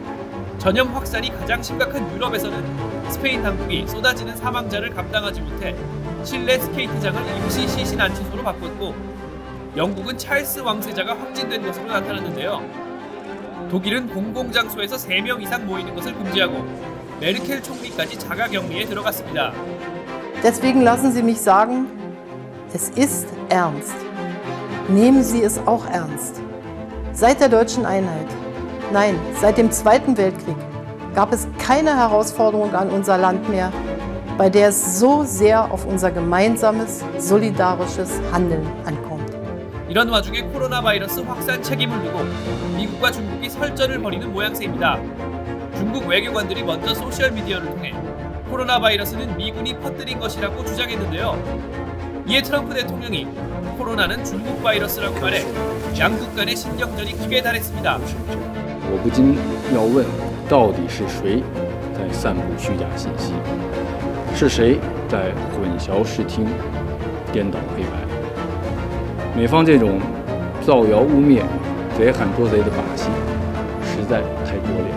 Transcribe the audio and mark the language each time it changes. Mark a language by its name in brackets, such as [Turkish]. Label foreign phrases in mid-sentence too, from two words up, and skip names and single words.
[Korean] 전염 확산이 가장 심각한 유럽에서는 스페인 당국이 쏟아지는 사망자를 감당하지 못해 실내 스케이트장을 임시 시신 안치소로 바꿨고 영국은 찰스 왕세자가 확진된 것으로 나타났는데요. 독일은 공공장소에서 3명 이상 모이는 것을 금지하고 메르켈 총리까지 자가격리에 들어갔습니다. [German] Deswegen lassen Sie mich sagen, es ist ernst. Nehmen Sie es auch ernst. Seit der deutschen Einheit, nein, seit dem Zweiten Weltkrieg gab es keine Herausforderung an unser Land mehr, bei der es so sehr auf unser gemeinsames, solidarisches Handeln ankommt. [Korean] 이런 와중에 코로나 바이러스 확산 책임을 두고 미국과 중국이 설전을 벌이는 모양새입니다. 중국 외교관들이 먼저 소셜미디어를 통해 코로나 바이러스는 미군이 퍼뜨린 것이라고 주장했는데요. 이에 트럼프 대통령이 코로나는 중국 바이러스라고 말해 양국 간의 신경전이 극에 달했습니다. [Chinese] 我不禁要问，到底是谁在散布虚假信息？是谁在混淆视听、颠倒黑白？美方这种造谣污蔑、贼喊捉贼的把戏，实在太拙劣。